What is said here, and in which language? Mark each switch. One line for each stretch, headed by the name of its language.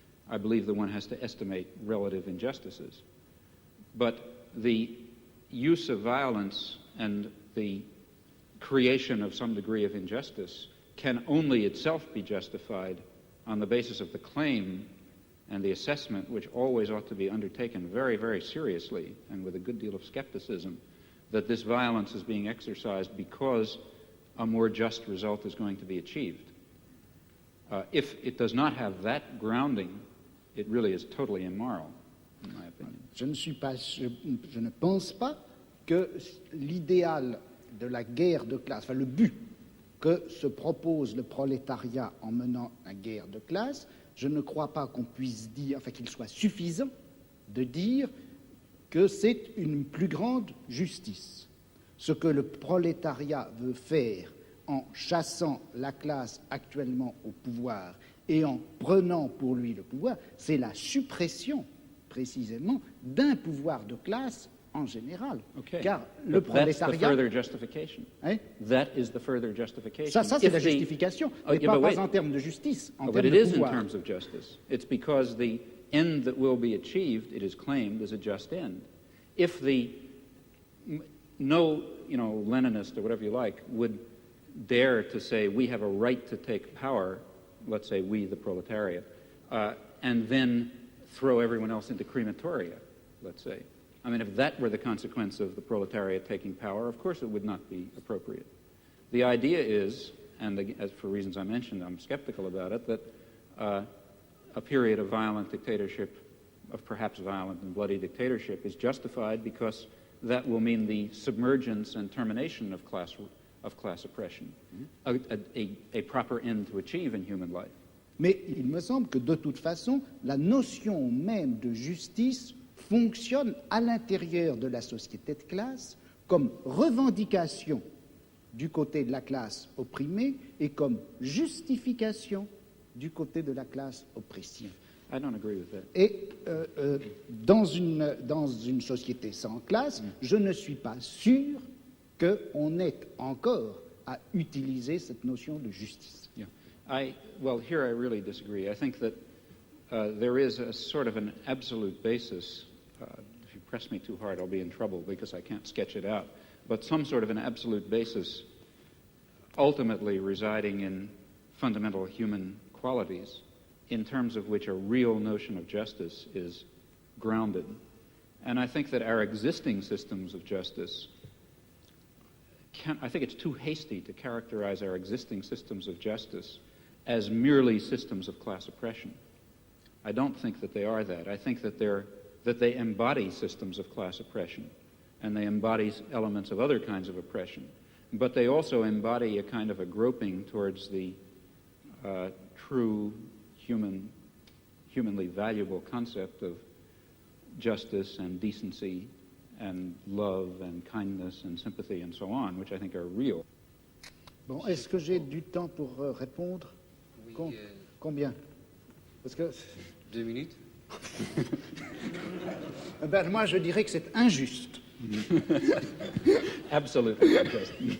English: I believe that one has to estimate relative injustices. But the use of violence and the creation of some degree of injustice can only itself be justified on the basis of the claim and the assessment, which always ought to be undertaken very, very seriously and with a good deal of skepticism, that this violence is being exercised because a more just result is going to be achieved. If it does not have that grounding, it really is totally immoral, in my opinion.
French: Je ne pense pas que l'idéal de la guerre de classe, enfin le but que se propose le prolétariat en menant la guerre de classe, je ne crois pas qu'on puisse dire, enfin qu'il soit suffisant de dire que c'est une plus grande justice. Ce que le prolétariat veut faire en chassant la classe actuellement au pouvoir et en prenant pour lui le pouvoir, c'est la suppression, précisément, d'un pouvoir de classe en général.
English: Okay.
French: Car le prolétariat...
English: That's the further justification.
French: Hein?
English: That is the further justification.
French: Ça c'est la justification, mais pas en termes de justice, en termes de pouvoir.
English: But it is in terms of justice. It's because the end that will be achieved, it is claimed, is a just end. If no Leninist or whatever you like would dare to say we have a right to take power, let's say we, the proletariat, and then throw everyone else into crematoria, let's say. I mean, if that were the consequence of the proletariat taking power, of course it would not be appropriate. The idea is, and as for reasons I mentioned, I'm skeptical about it, that a period of violent dictatorship, of perhaps violent and bloody dictatorship, is justified because that will mean the submergence and termination of class of class oppression, a proper end to achieve in human life.
French: Mais il me semble que de toute façon, la notion même de justice fonctionne à l'intérieur de la société de classe comme revendication du côté de la classe opprimée et comme justification du côté de la classe oppressive.
English: I don't agree with that.
French: Et dans une société sans classe, je ne suis pas sûr qu'on ait encore à utiliser cette notion de justice.
English: Yeah. Well, here I really disagree. I think that there is a sort of an absolute basis. If you press me too hard, I'll be in trouble because I can't sketch it out. But some sort of an absolute basis ultimately residing in fundamental human qualities in terms of which a real notion of justice is grounded. And I think that our existing systems of justice I think it's too hasty to characterize our existing systems of justice as merely systems of class oppression. I don't think that they are that. I think that they embody systems of class oppression, and they embody elements of other kinds of oppression. But they also embody a kind of a groping towards the true humanly valuable concept of justice and decency and love and kindness and sympathy and so on, which I think are real.
French: Bon, est-ce que j'ai du temps pour répondre? Oui, Combien? Parce que 2 minutes. Ben, moi, je dirais que c'est injuste.
English: Absolutely unjust.